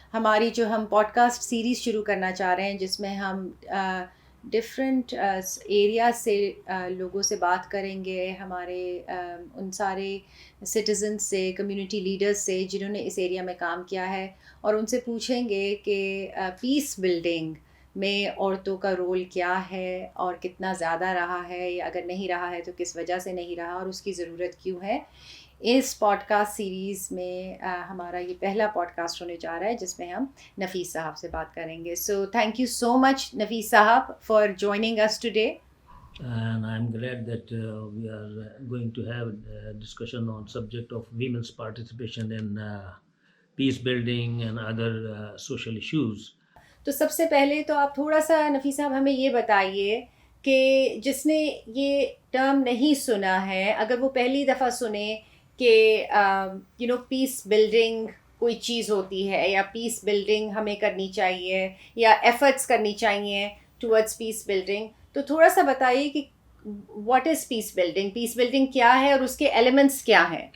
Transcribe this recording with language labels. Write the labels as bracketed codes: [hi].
[ur] ہماری جو ہم پوڈ کاسٹ سیریز شروع کرنا چاہ رہے ہیں، جس میں ہم ڈفرینٹ ایریا سے لوگوں سے بات کریں گے، ہمارے ان سارے سٹیزن سے، کمیونٹی لیڈرز سے جنہوں نے اس ایریا میں کام کیا ہے، اور ان سے پوچھیں گے کہ پیس بلڈنگ میں عورتوں کا رول کیا ہے اور کتنا زیادہ رہا ہے، یا اگر نہیں رہا ہے تو کس وجہ سے نہیں رہا اور اس کی ضرورت کیوں ہے. اس پوڈ کاسٹ سیریز میں ہمارا یہ پہلا پوڈ کاسٹ ہونے جا رہا ہے جس میں ہم نفیس صاحب سے بات کریں گے. [en] So thank you so much Nafees Sahab for joining us today. And I'm glad that we are going to have a discussion on subject of women's participation in peace building and other social issues. [ur] تو سب سے پہلے تو آپ تھوڑا سا نفیس صاحب ہمیں یہ بتائیے کہ جس نے یہ ٹرم نہیں سنا ہے، اگر وہ پہلی دفعہ سنے کہ پیس بلڈنگ کوئی چیز ہوتی ہے، یا پیس بلڈنگ ہمیں کرنی چاہیے، یا ایفرٹس کرنی چاہیے ٹورڈز پیس بلڈنگ، تو تھوڑا سا بتائیے کہ [en] what is peace building, [ur] peace building کیا ہے اور اس کے ایلیمنٹس کیا ہیں.